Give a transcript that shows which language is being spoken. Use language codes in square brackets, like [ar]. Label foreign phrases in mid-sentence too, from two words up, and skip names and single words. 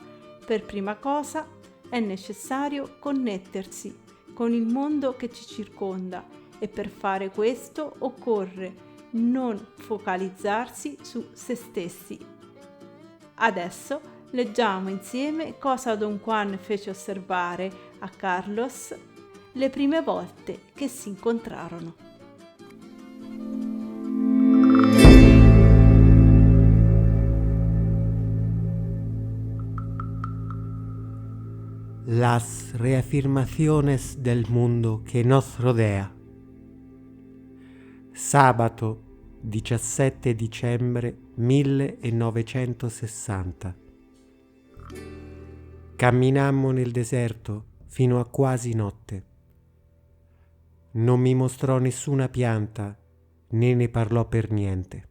[it] Per prima cosa è necessario connettersi con il mondo che ci circonda e per fare questo occorre non focalizzarsi su se stessi. Adesso leggiamo insieme cosa Don Juan fece osservare a Carlos le prime volte che si incontrarono. [es] Las reafirmaciones del mundo que nos rodea. [it] Sabato 17 dicembre 1960. Camminammo nel deserto fino a quasi notte. Non mi mostrò nessuna pianta né ne parlò per niente.